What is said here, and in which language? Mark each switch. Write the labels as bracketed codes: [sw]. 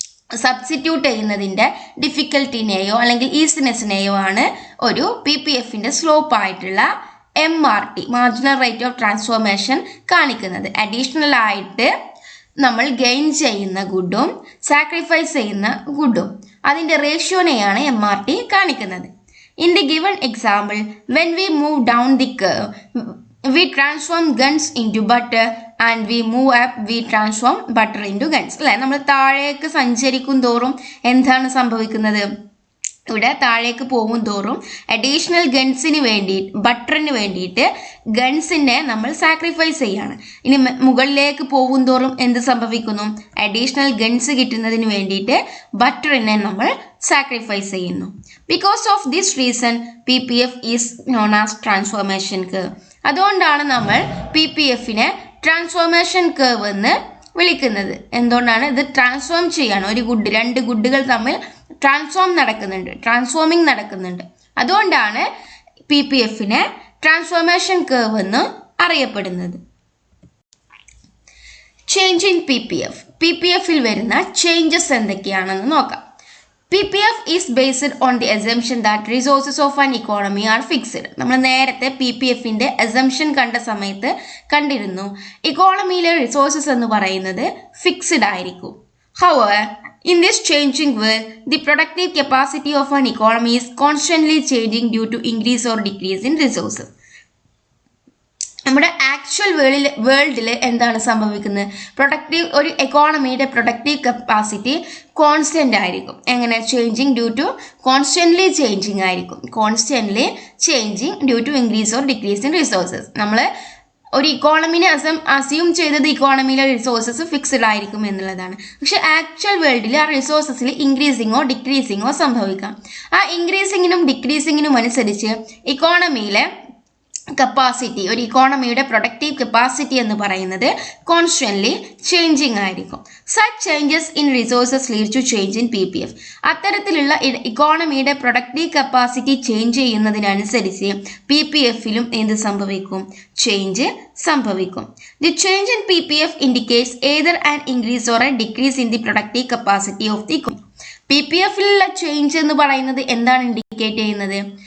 [ml] Substitute ചെയ്യുന്നതിൻ്റെ ഡിഫിക്കൽട്ടിനെയോ അല്ലെങ്കിൽ ഈസിനെസ്സിനെയോ ആണ് ഒരു PPFന്റെ സ്ലോപ്പ് ആയിട്ടുള്ള MRT marginal rate of transformation കാണിക്കുന്നത്. അഡീഷണൽ ആയിട്ട് നമ്മൾ ഗെയിൻ ചെയ്യുന്ന ഗുഡും സാക്രിഫൈസ് ചെയ്യുന്ന ഗുഡും അതിൻ്റെ റേഷ്യോനെയാണ് MRT കാണിക്കുന്നത്. [en] In the given example, when we move down the curve we transform guns into butter and we move up we transform butter into guns. [ml] അല്ലേ, നമ്മൾ താഴേക്ക് സഞ്ചരിക്കും തോറും എന്താണ് സംഭവിക്കുന്നത്? ഇവിടെ താഴേക്ക് പോകും തോറും അഡീഷണൽ ഗൺസിന് വേണ്ടിയിട്ട് ബട്ടറിന് വേണ്ടിയിട്ട് ഗൺസിനെ നമ്മൾ സാക്രിഫൈസ് ചെയ്യാണ്. ഇനി മുകളിലേക്ക് പോകും തോറും എന്ത് സംഭവിക്കുന്നു? അഡീഷണൽ ഗൺസ് കിട്ടുന്നതിന് വേണ്ടിയിട്ട് ബട്ടറിനെ നമ്മൾ സാക്രിഫൈസ് ചെയ്യുന്നു. [en] Because of this reason PPF is known as transformation curve. [ml] അതുകൊണ്ടാണ് നമ്മൾ PPFനെ ട്രാൻസ്ഫോർമേഷൻ കർവ് എന്ന് വിളിക്കുന്നത്. എന്തുകൊണ്ടാണ്? ഇത് ട്രാൻസ്ഫോം ചെയ്യാണ്. ഒരു ഗുഡ്, രണ്ട് ഗുഡുകൾ തമ്മിൽ ട്രാൻസ്ഫോമിങ് നടക്കുന്നുണ്ട്. അതുകൊണ്ടാണ് PPFനെ ട്രാൻസ്ഫോർമേഷൻ കർവ് എന്ന് അറിയപ്പെടുന്നത്. ചേഞ്ച് ഇൻ PPFൽ വരുന്ന ചേഞ്ചസ് എന്തൊക്കെയാണെന്ന് നോക്കാം. [en] PPF is based on the assumption that resources of an economy are fixed. [ml] നമ്മൾ നേരത്തെ PPFന്റെ അസംഷൻ കണ്ട സമയത്ത് കണ്ടിരുന്നു, ഇക്കോണമിയിലെ റിസോഴ്സസ് എന്ന് പറയുന്നത് ഫിക്സ്ഡ് ആയിരിക്കും. [en] However, in this changing world, the productive capacity of an economy is constantly changing due to increase or decrease in resources. [ml] നമ്മുടെ actual വേൾഡിൽ എന്താണ് സംഭവിക്കുന്നത്? ഒരു എക്കോണമിയുടെ പ്രൊഡക്റ്റീവ് കപ്പാസിറ്റി കോൺസ്റ്റന്റ് ആയിരിക്കും. എങ്ങനെ? [en] Changing due to constantly changing ആയിരിക്കും. Constantly changing due to increase or decrease in resources. [ml] നമ്മൾ ഒരു ഇക്കോണമിനെ അസ്യൂം ചെയ്തത് ഇക്കോണമിയിലെ റിസോഴ്സസ് ഫിക്സ്ഡ് ആയിരിക്കും എന്നുള്ളതാണ്. പക്ഷെ ആക്ച്വൽ വേൾഡിൽ ആ റിസോഴ്സസിൽ ഇൻക്രീസിങ്ങോ ഡിക്രീസിങ്ങോ സംഭവിക്കാം. ആ ഇൻക്രീസിങ്ങിനും ഡിക്രീസിങ്ങിനും അനുസരിച്ച് ഇക്കോണമിയിലെ കപ്പാസിറ്റി, ഒരു ഇക്കോണമിയുടെ പ്രൊഡക്റ്റീവ് കപ്പാസിറ്റി എന്ന് പറയുന്നത് കോൺസ്റ്റന്റ്ലി ചേഞ്ചിങ് ആയിരിക്കും. [en] Such changes in resources lead to change in PPF. [ml] അത്തരത്തിലുള്ള ഇക്കോണമിയുടെ പ്രൊഡക്റ്റീവ് കപ്പാസിറ്റി ചേഞ്ച് ചെയ്യുന്നതിനനുസരിച്ച് PPFലും എന്ത് സംഭവിക്കും? ചേഞ്ച് സംഭവിക്കും. [en] The change in PPF indicates either an increase or a decrease in the productive capacity of the economy. [ml] PPFലുള്ള change എന്ന് പറയുന്നത് എന്താണ് indicate ചെയ്യുന്നത്?